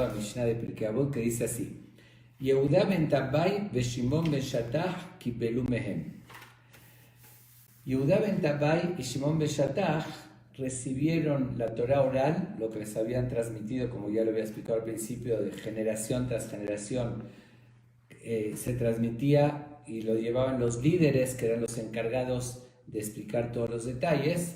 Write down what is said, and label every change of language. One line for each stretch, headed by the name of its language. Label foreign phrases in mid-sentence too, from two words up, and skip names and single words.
Spanish: Mishnah de Pirkei Avot, que dice así:
Hebrew: יהודה בן טבאי ושמעון בן שטח קיבלו מהם.
Spanish: Yehuda ben Tabbai y Shimon ben Shattach recibieron la Torah oral, lo que les habían transmitido, como ya lo había explicado al principio, de generación tras generación. Se transmitía y lo llevaban los líderes, que eran los encargados de explicar todos los detalles.